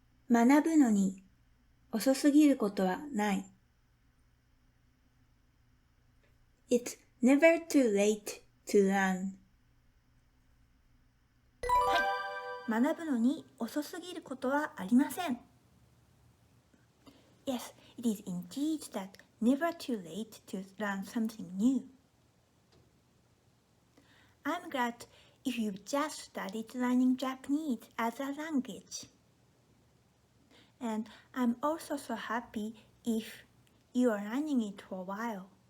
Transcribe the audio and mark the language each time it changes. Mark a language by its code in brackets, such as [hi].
[ja] 学ぶのに遅すぎることはない。 [en] It's never too late to learn. [ja] はい、学ぶのに遅すぎることはありません。 [en] Yes, it is indeed that never too late to learn something new. I'm glad if you just started learning Japanese as a language. And I'm also so happy if you are learning it for a while.